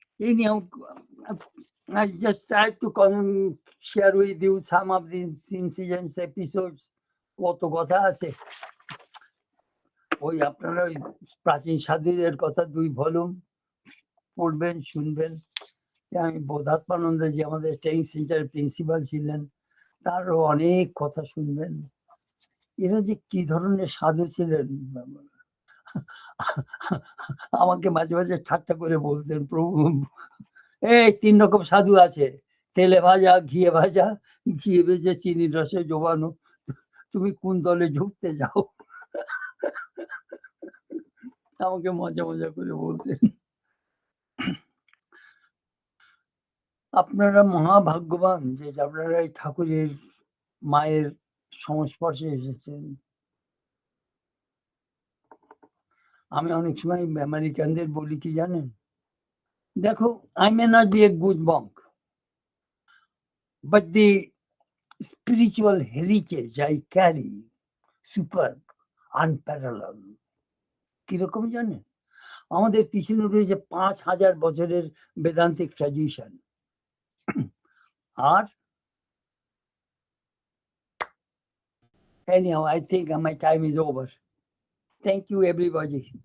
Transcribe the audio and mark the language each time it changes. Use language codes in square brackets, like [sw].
[en] Anyhow, I just tried to share with you some of these incidents, episodes. [bn] কত কথা আছে, ওই আপনারা ওই প্রাচীন সাধুদের কথা 2 ভলিউম পড়বেন শুনবেন। আমি বোধাত্মানন্দ যে আমাদের ট্রেনিং সেন্টারের প্রিন্সিপাল ছিলেন, তারও অনেক কথা শুনবেন। এরা যে কি ধরনের সাধু ছিলেন, আমাকে মাঝে মাঝে ঠাট্টা করে বলতেন, প্রভু এই 3 রকম সাধু আছে, তেলে ভাজা, ঘিয়ে ভাজা, ঘিয়ে ভেজে চিনির রসে ডোবানো, তুমি কোন দলে ঢুকতে যাও? আমাকে মজা মজা করে বলতেন। আপনারা মহাভাগ্যবান যে আপনারা এই ঠাকুরের মায়ের সংস্পর্শে এসেছেন। আমি অনেক সময় আমেরিকানদের বলি কি জানেন, দেখো [en] I may not be a good monk, but the spiritual heritage I carry superb, unparalleled. [bn] কিরকম জানেন, আমাদের পিছনে রয়েছে 5000 বছরের বেদান্তিক tradition. [en] আর anyhow, I think my time is over. Thank you everybody.